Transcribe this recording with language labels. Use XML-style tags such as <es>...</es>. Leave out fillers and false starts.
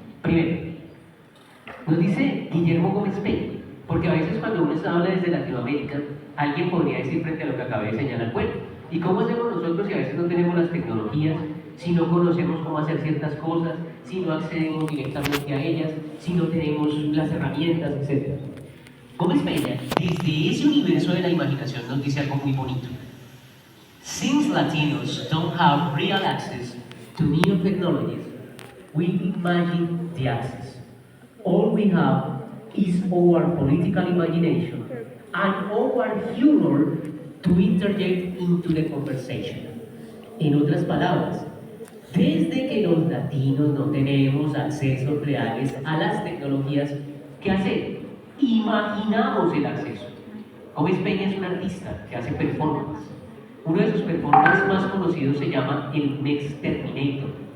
<es>Primero, nos dice Guillermo Gómez Peña, porque a veces cuando uno habla desde Latinoamérica, alguien podría decir frente a lo que acabé de señalar, bueno, ¿y cómo hacemos nosotros si a veces no tenemos las tecnologías, si no conocemos cómo hacer ciertas cosas, si no accedemos directamente a ellas, si no tenemos las herramientas, etcétera? Gómez Peña, desde ese universo de la imaginación, nos dice algo muy bonito.</es> <en>Since Latinos don't have real access to new technologies, we imagine the access. All we have is our political imagination and our humor to interject into the conversation.</en> <es>En otras palabras, desde que los latinos no tenemos accesos reales a las tecnologías, ¿qué hacer? Imaginamos el acceso. Gómez Peña es un artista que hace performance. Uno de sus performances más conocidos se llama el Mexterminator.</es>